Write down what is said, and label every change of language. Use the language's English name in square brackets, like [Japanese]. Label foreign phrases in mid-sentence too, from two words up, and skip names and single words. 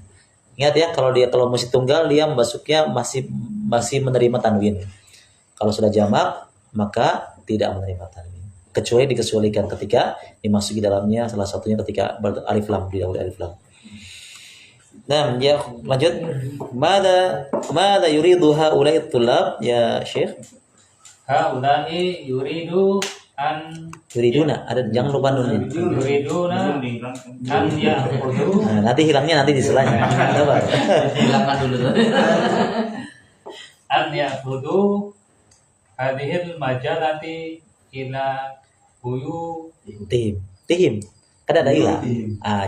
[Indonesian] Ingat ya, kalau masih tunggal dia masuknya masih menerima tanwin. Kalau sudah jamak maka tidak menerima tanwin. Kecuali dikecualikan ketika dimasuki dalamnya salah satunya ketika alif lam, didahului alif lam. Nah, ya lanjut. [Arabic] ماذا يريد هؤلاء الطلاب يا شيخ? haulai [Indonesian] Yuriduna, ada jangan lupa nunnya. [Arabic] يريدون أن يأخذوا [Indonesian] Nah, nanti hilangnya nanti di selanya. Sabar. hilangkan dulu. [Arabic] أن يأخذوا هذه المجلة إلى Tihim. [Indonesian] Kan ada ila. ila